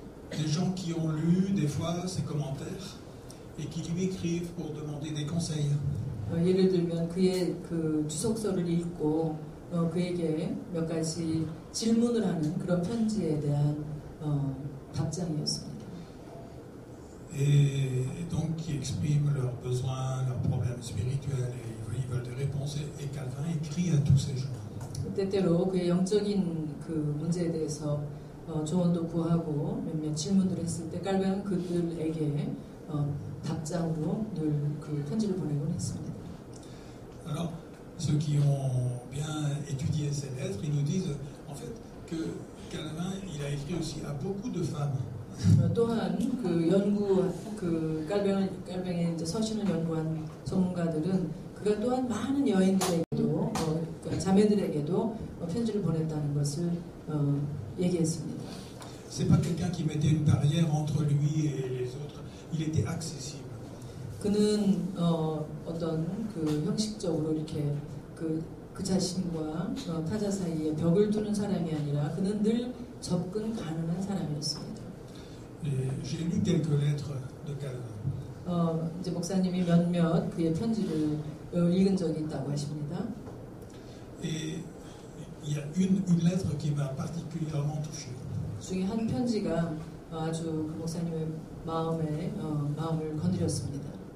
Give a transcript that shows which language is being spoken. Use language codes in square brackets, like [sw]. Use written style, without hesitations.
[fr] Des gens qui ont lu des fois ses commentaires et qui lui écrivent pour demander des conseils. [ko] 예를 들면 그의 그 주석서를 읽고 그에게 몇 가지 질문을 하는 그런 편지에 대한 답장이었습니다. [fr] Et donc qui expriment leurs besoins, leurs problèmes spirituels et ils veulent des réponses. Et Calvin écrit à tous ces gens. [ko] 때때로 그의 영적인 그 문제에 대해서 조언도 구하고 몇몇 질문들을 했을 때 깔뱅은 그들에게 답장으로 늘 그 편지를 보내곤 했습니다. [fr] Alors, ceux qui ont bien étudié ces lettres, ils nous disent en fait que Calvin, il a écrit aussi à beaucoup de femmes. [ko] 또한 그 연구 그 깔뱅의 이제 서신을 연구한 전문가들은 그가 또한 많은 여인들에게도 자매들에게도 편지를 보냈다는 것을 얘기했습니다. [fr] C'est pas quelqu'un qui mettait une barrière entre lui et les autres. Il était accessible. [ko] 그는 어떤 그 형식적으로 이렇게 그 자신과 타자 사이에 벽을 두는 사람이 아니라 그는 늘 접근 가능한 사람이었습니다. [fr] J'ai lu quelques lettres de Calvin. [ko] 이제 목사님이 몇몇 그의 편지를 읽은 적이 있다고 하십니다. [fr] Et il y a une lettre qui m'a particulièrement touché. [ko] 중에 한 편지가 아주 그 목사님의 마음을 건드렸습니다.